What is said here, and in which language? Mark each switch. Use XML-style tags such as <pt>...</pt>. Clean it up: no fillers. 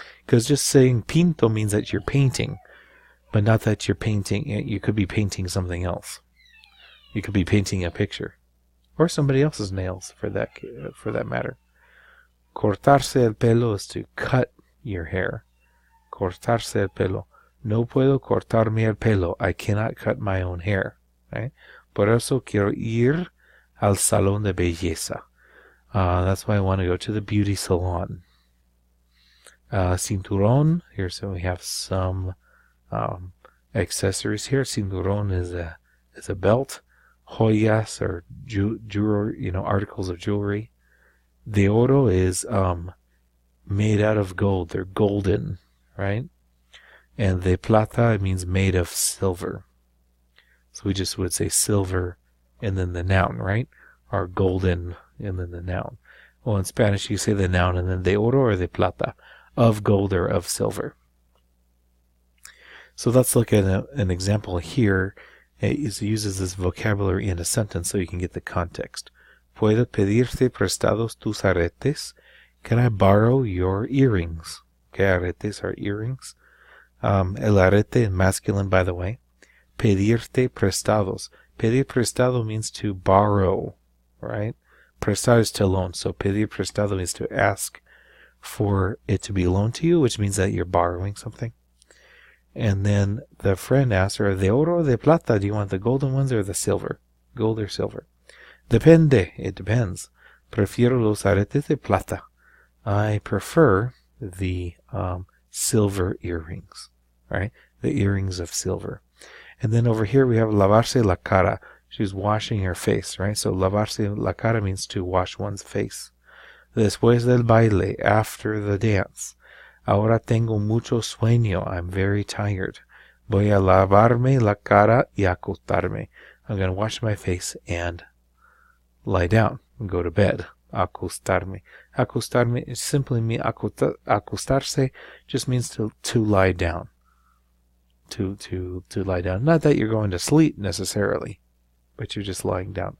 <en>Because just saying pinto means that you're painting, but not that you're painting. You could be painting something else. You could be painting a picture, or somebody else's nails, for that matter. Cortarse el pelo is to cut your hair.</en> <es>Cortarse el pelo. No puedo cortarme el pelo.</es> <en>I cannot cut my own hair. Right?</en> <es>Por eso quiero ir al salón de belleza.</es> <en>That's why I want to go to the beauty salon. Cinturón. Here, so we have some accessories here. Cinturón is a belt. Joyas are jewelry, articles of jewelry. De oro is made out of gold. They're golden, right? And de plata, it means made of silver. So we just would say silver and then the noun, right? Or golden and then the noun. Well, in Spanish, you say the noun and then de oro or de plata, of gold or of silver. So let's look at an example here. It uses this vocabulary in a sentence so you can get the context.</en> <es>¿Puedo pedirte prestados tus aretes?</es> <en>Can I borrow your earrings? Okay, aretes are earrings. El arete in masculine, by the way. Pedirte prestados. Pedir prestado means to borrow, right? Prestado is to loan. So pedir prestado means to ask for it to be loaned to you, which means that you're borrowing something. And then the friend asks her, de oro or de plata? Do you want the golden ones or the silver? Gold or silver? Depende. It depends.</en> <es>Prefiero los aretes de plata.</es> <en>I prefer the silver earrings, right? The earrings of silver. And then over here we have lavarse la cara. She's washing her face, right? So lavarse la cara means to wash one's face.</en> <es>Después del baile,</es> <en>after the dance.</en> <es>Ahora tengo mucho sueño.</es> <en>I'm very tired.</en> <es>Voy a lavarme la cara y acostarme.</es> <en>I'm going to wash my face and lie down and go to bed. Acostarme. Acostarme is simply me. Acostarse just means to lie down. To lie down. Not that you're going to sleep necessarily, but you're just lying down.</en>